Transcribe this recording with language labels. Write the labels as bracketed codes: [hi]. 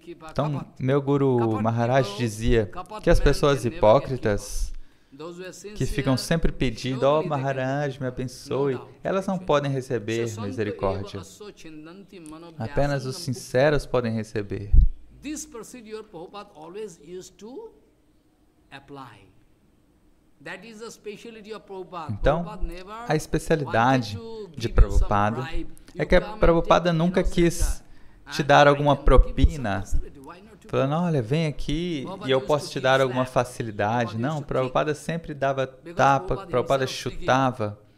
[pt] Então, meu Guru Maharaj dizia que as pessoas hipócritas que ficam sempre pedindo, oh Maharaj me abençoe, elas não podem receber misericórdia. Apenas os sinceros podem receber. [en] This procedure Prabhupada always used to apply. That is the speciality of Prabhupada. [pt] Então, a especialidade de Prabhupada é que a Prabhupada nunca quis te dar alguma propina, falando, olha, vem aqui e eu posso te dar alguma facilidade. Não, Prabhupada sempre dava tapa, Prabhupada chutava.